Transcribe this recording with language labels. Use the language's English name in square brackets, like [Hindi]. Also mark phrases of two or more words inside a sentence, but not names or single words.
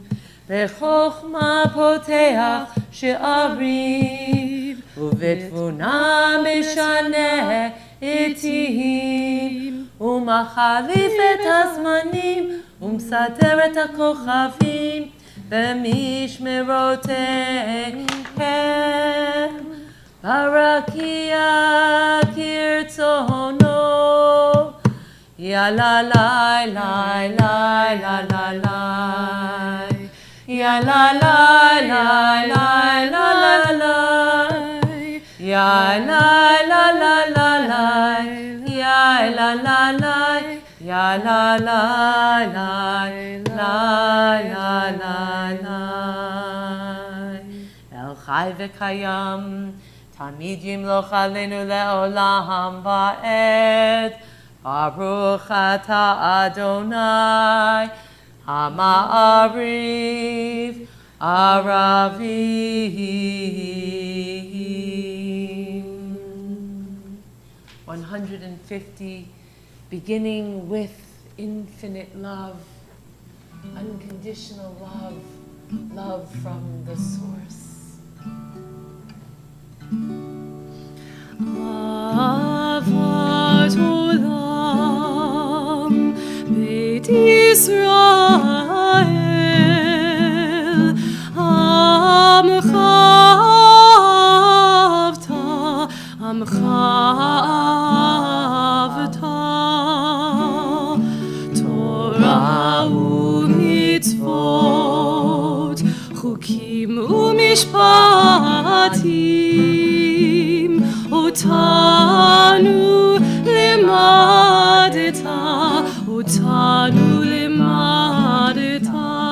[Hebrew] בחוכמה פותח שערים, ובתבונה משנה עתים, ומחליף את הזמנים, ומסדר את הכוכבים, במשמרותיהם. ברקיע כרצונו, יא לה לה לה לה לה לה לה. Ya la la la la la la la. Ya la la la la la. Ya la la la. Ya la la la la la la la. אל חי וקיים, תמיד ימלוך עלינו לעולם ועד. ברוך אתה אדוני, המעריב ערבים. [English] 150, beginning with infinite love, unconditional love, love from the source. [Hebrew] אהבת עולם, בית ישראל, עמך אהבת, עמך אהבת, תורה ומצוות, חוקים ומשפטים, אותנו לימדת, אותנו לימדת.